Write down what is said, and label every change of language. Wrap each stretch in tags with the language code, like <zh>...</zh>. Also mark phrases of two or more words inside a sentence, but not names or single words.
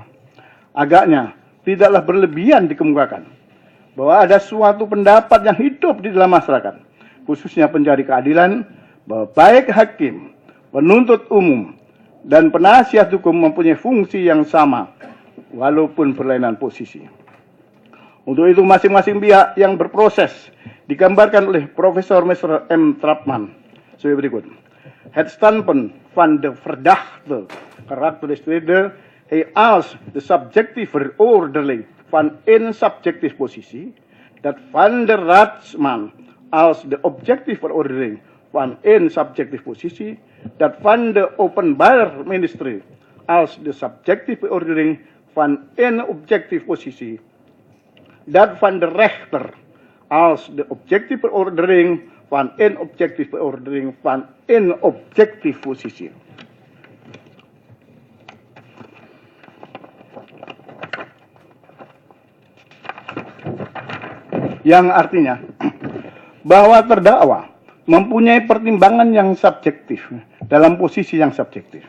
<id>Agaknya tidaklah berlebihan dikemukakan bahwa ada suatu pendapat yang hidup di dalam masyarakat, khususnya pencari keadilan, bahwa baik hakim, penuntut umum, dan penasihat hukum mempunyai fungsi yang sama, walaupun berlainan posisi. Untuk itu masing-masing pihak yang berproses digambarkan oleh Profesor Mr. M. Trapman sebagai berikut.</id> <nl>Het standpunt van de verdachte karakteriseerde hij als de subjectieve veroordeling van een subjectieve positie, dat van de raadsman als de objectieve veroordeling van een subjectieve positie, dat van de openbaar ministerie als de subjectieve veroordeling van een objectieve positie, dat van de rechter als de objectieve veroordeling van een objectieve veroordeling van een objectieve positie.</nl> <id>Yang artinya bahwa terdakwa mempunyai pertimbangan yang subjektif dalam posisi yang subjektif.</id>